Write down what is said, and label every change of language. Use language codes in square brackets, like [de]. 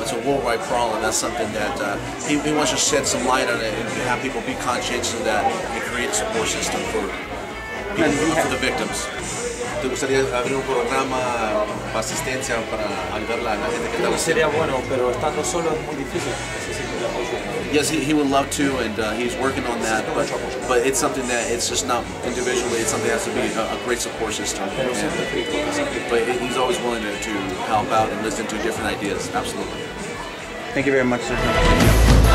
[en] It's a worldwide problem. That's something that he wants to shed some light on it and have people be conscientious of that and create a support system for the victims. [es] ¿Te gustaría abrir un programa para asistencia para ayudar a la gente que está Sería bueno, pero estando solo es muy difícil. Necesito el apoyo. [en] Yes, he would love to, and he's working on that. But it's something that it's just not individually. It's something that has to be a great support system. But he's always willing to help out and listen to different ideas. Absolutely. Thank you very much, Sergio.